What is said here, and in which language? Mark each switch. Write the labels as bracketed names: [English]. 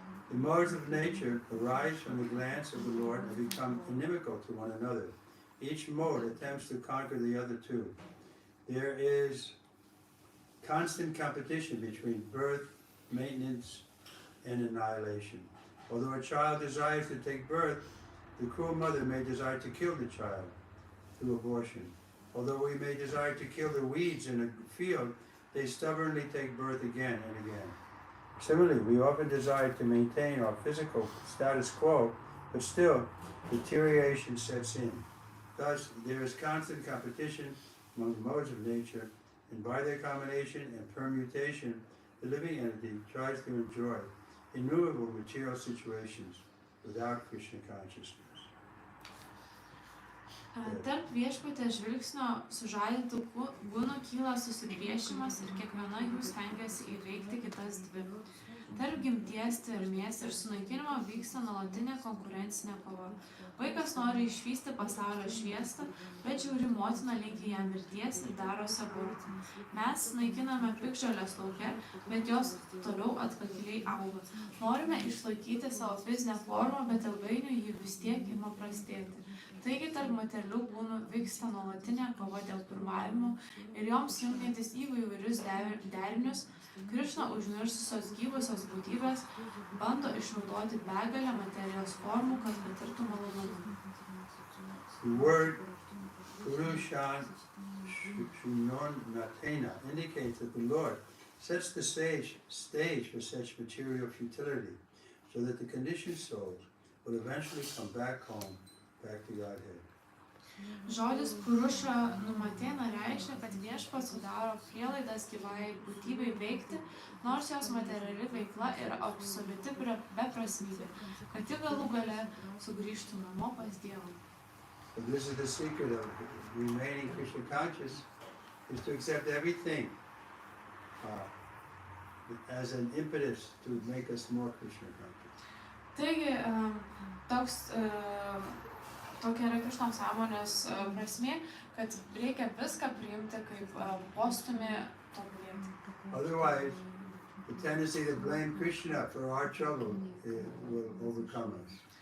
[English] The modes of nature arise from the glance of the Lord and become inimical to one another. Each mode attempts to conquer the other two. There is constant competition between birth, maintenance, and annihilation. Although a child desires to take birth, the cruel mother may desire to kill the child through abortion. Although we may desire to kill the weeds in a field, they stubbornly take birth again and again. Similarly, we often desire to maintain our physical status quo, but still, deterioration sets in. Thus, there is constant competition among the modes of nature, and by their combination and permutation, the living entity tries to enjoy innumerable material situations without Krishna consciousness. [Lithuanian] Tarp viešpatės žvilgsnio sužadintų kūnų kyla susipriešimas ir kiekviena jų stengiasi įveikti kitas dvi. Tarp gimties, tvermės ir sunaikinimo vyksta nuolatinė konkurencinė kova. Vaikas nori išvysti pasaulio šviesą, bet žiauri motina linki jam mirties ir darosi abortą. Mes naikiname piktžoles lauke, bet jos toliau atkakliai auga. Norime išlaikyti savo fizinę formą, bet ilgainiui ji vis tiek ima prastėti. Taigi tarp materialių kūnų vyksta nuolatinė kova dėl pirmavimo ir joms jungiantis įvairius derinius, Krišna užmiršusios gyvosios būtybės bando išnaudoti begalę materijos formų, kad patirtų malonumą. [English] The word Purushan Shunon Natena indicates that the Lord sets the stage for such material futility, so that the conditioned souls will eventually come back home, back to Godhead. [Lithuanian] Žodis Puruša Numatena reiškia, kad viešpats sudaro prielaidas gyvai būtybei veikti, nors jos materiali veikla yra absoliuti beprasmybė, kad ji galų gale sugrįžtų namo pas Dievą. [English] So this is the secret of remaining Krishna conscious, is to accept everything as an impetus to make us more Krishna conscious. [Lithuanian] Taigi, tokia yra Krišnos sąmonės prasmė, kad reikia viską priimti kaip postumį tobulėti. [English] Otherwise, the tendency to blame Krishna for our trouble will overcome us.